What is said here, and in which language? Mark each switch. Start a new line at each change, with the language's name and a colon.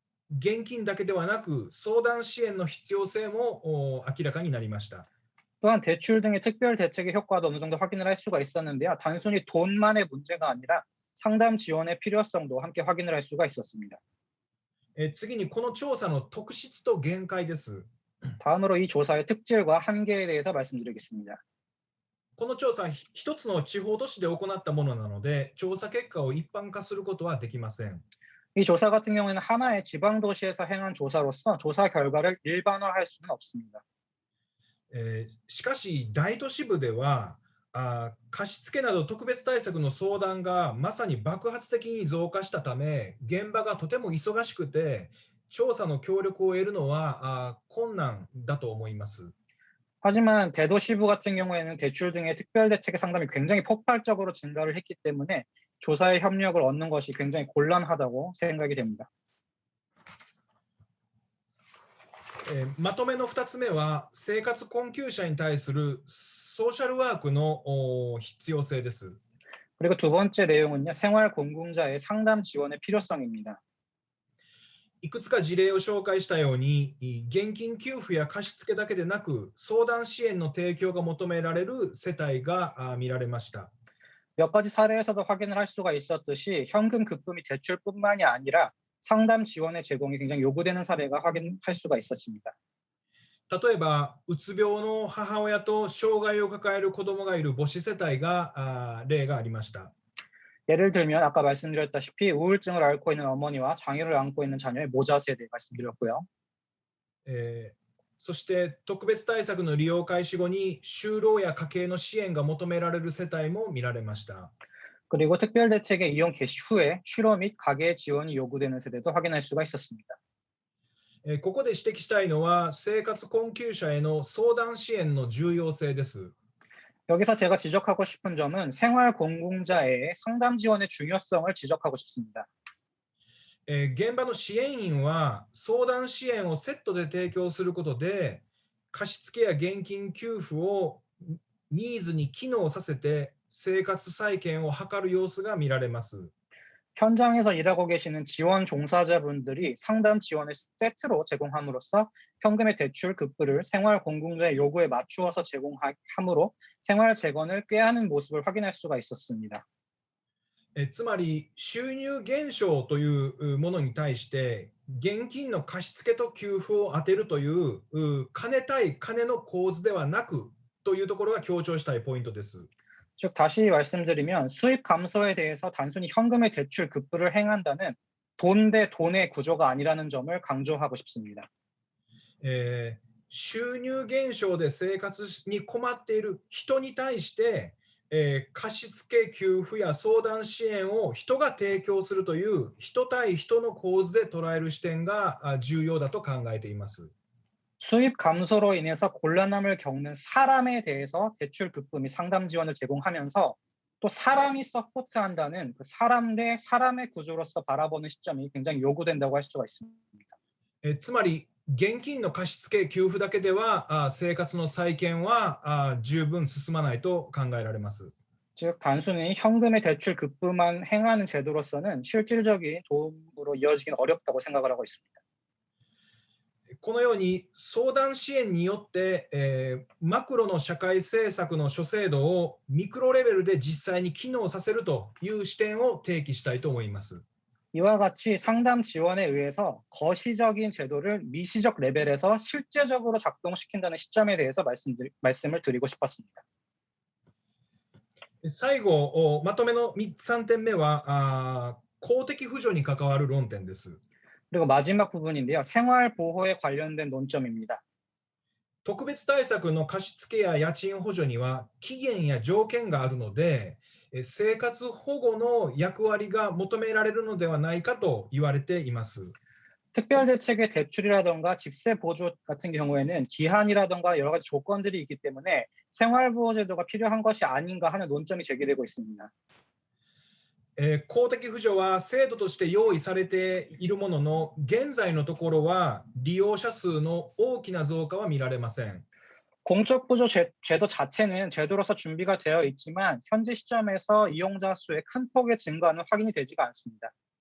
Japanese: 現金だけではなく相談支援の必要性も明らかになりました。
Korean: 또한 대출 등의 특별 대책의 효과도 어느 정도 확인을 할 수가 있었는데요. 단순히 돈만의 문제가 아니라 상담 지원의 필요성도 함께 확인을 할 수가 있었습니다.
Japanese: 次にこの調査の特質と限界です。
Korean: 다음으로 이 조사의 특질과 한계에 대해서 말씀드리겠습니다.
Japanese: この調査は一つの地方都市で行ったものなので、調査結果を一般化することはできません。
Korean: 이 조사 같은 경우에는 하나의 지방 도시에서 행한 조사로서 조사 결과를 일반화할 수는 없습니다.
Japanese: しかし大都市部では貸付など特別対策の相談がまさに爆発的に増加したため、現場がとても忙しくて調査の協力を得るのは困難だと思います。
Korean: 하지만 대도시부 같은 경우에는 대출 등의 특별 대책의 상담이 굉장히 폭발적으로 증가를 했기 때문에 조사의 협력을 얻는 것이 굉장히 곤란하다고 생각이 됩니다.
Japanese: まとめの2つ目は生活困窮者に対するソーシャルワークの必要性です。
Korean: 그리고 두 번째 내용은요, 생활 공공자의 상담 지원의 필요성입니다.
Japanese: いくつか事例を紹介したように、現金給付や貸付だけでなく相談支援の提供が求められる世帯が見られました。
Korean: 몇 가지 사례에서도 확인을 할 수가 있었듯이 현금 급부 및 대출뿐만이 아니라 상담 지원의 제공이 굉장히 요구되는 사례가 확인할 수가 있었습니다.
Japanese: 例えば、うつ病の母親と障害を抱える子どもがいる母子世帯が例がありました。
Korean: 예를 들면 아까 말씀드렸다시피 우울증을 앓고 있는 어머니와 장애를 안고 있는 자녀의 모자 세대 말씀드렸고요.
Japanese: そして特別対策の利用開始後に就労や家計の支援が求められる世帯も見られました。
Korean: 그리고 특별 대책의 이용 개시 후에 취로 및 가계 지원이 요구되는 세대도 확인할 수가 있었습니다.
Japanese: ここで指摘したいのは生活困窮者への相談支援の重要性です。
Korean: 여기서 제가 지적하고 싶은 점은 생활 공공자의 상담 지원의 중요성을 지적하고 싶습니다.
Japanese: 現場の支援員は相談支援をセットで提供することで貸付や現金給付をニーズに機能させて生活再建を図る様子が見られます。
Korean: 현장에서 일하고 계시는 지원 종사자분들이 상담 지원을 세트로 제공함으로써 현금의 대출 급부를 생활 공공자의 요구에 맞추어서 제공함으로 생활 재건을 꾀하는 모습을 확인할 수가 있었습니다.
Japanese: つまり収入減少というものに対して現金の貸付と給付を当てるという金対金の構図ではなくというところが強調したいポイントです。
Korean: 즉 다시 말씀드리면 수입 감소에 대해서 단순히 현금의 대출 급부를 행한다는 돈 대 돈의 구조가 아니라는 점을 강조하고 싶습니다.
Japanese: 収入減少で生活に困っている人に対して貸付給付や相談支援を人が提供するという人対人の構図で捉える視点が重要だと考えています。
Korean: 수입 감소로 인해서 곤란함을 겪는 사람에 대해서 대출 급부 및 상담 지원을 제공하면서 또 사람이 서포트한다는 그 사람 대 사람의 구조로서 바라보는 시점이 굉장히 요구된다고 할 수가 있습니다.
Japanese: つまり現金の貸付給付だけでは生活の再建は十分進まないと考えられます。
Korean: 즉 단순히 현금의 대출 급부만 행하는 제도로서는 실질적인 도움으로 이어지기는 어렵다고 생각을 하고 있습니다.
Japanese: このように相談支援によって、マクロの社会政策の諸制度をミクロレベルで実際に機能させるという視点を提起したいと思います。
Korean: 이와 같이 상담 지원에 의해서 거시적인 제도를 미시적 레벨에서 실제적으로 작동시킨다는 시점에 대해서 말씀을 드리고 싶었습니다.
Japanese: 最後、まとめの3点目は公的扶助に関わる論点です。
Korean: 그리고 마지막 부분인데요. 생활 보호에 관련된 논점입니다.
Japanese: 特別対策の貸付や家賃補助には期限や条件があるので、生活保護の役割が求められるのではないかと言われています。
Korean: 특별대책의 대출이라던가 집세 보조 같은 경우에는 기한이라던가 여러 가지 조건들이 있기 때문에 생활보호제도가 필요한 것이 아닌가 하는 논점이 제기되고 있습니다.
Japanese: 公的扶助は制度として用意されているものの、現在のところは利用者数の大きな増加は見られません。
Korean: 공적 보조 제도 자체는 제도로서 준비가 되어 있지만 현재 시점에서 이용자 수의 큰 폭의 증가는 확인이 되지가 않습니다.